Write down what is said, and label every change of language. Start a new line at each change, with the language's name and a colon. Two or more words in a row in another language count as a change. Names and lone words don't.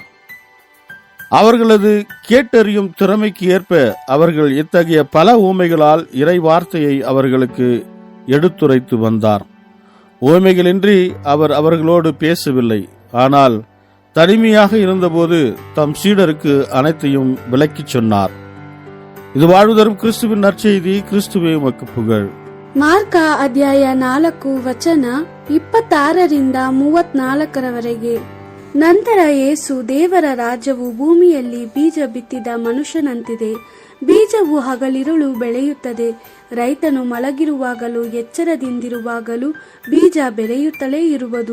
Tamil: அவர்களது கேட்டறியும் திறமைக்கு ஏற்ப அவர்கள் இத்தகைய பல ஊமைகளால் இறை வார்த்தையை அவர்களுக்கு எடுத்துரைத்து வந்தார். ஊமைகளின்றி அவர் அவர்களோடு பேசவில்லை. ஆனால் தனிமையாக இருந்தபோது தம் சீடருக்கு அனைத்தையும் விளக்கிச் சொன்னார். இது வாழ்வுதரும் கிறிஸ்துவின் நற்செய்தி. கிறிஸ்துவே உமக்கு புகழ்.
Kannada: ಮಾರ್ಕ ಅಧ್ಯಾಯ 4 ವಚನ 26-34 ನಂತರ ಯೇಸು, ದೇವರ ರಾಜ್ಯವು ಭೂಮಿಯಲ್ಲಿ ಬೀಜ ಬಿತ್ತಿದ ಮನುಷ್ಯನಂತಿದೆ. ಬೀಜವು ಹಗಲಿರುಳು ಬೆಳೆಯುತ್ತದೆ. ರೈತನು ಮಲಗಿರುವಾಗಲೂ ಎಚ್ಚರದಿಂದಿರುವಾಗಲೂ ಬೀಜ ಬೆಳೆಯುತ್ತಲೇ ಇರುವುದು.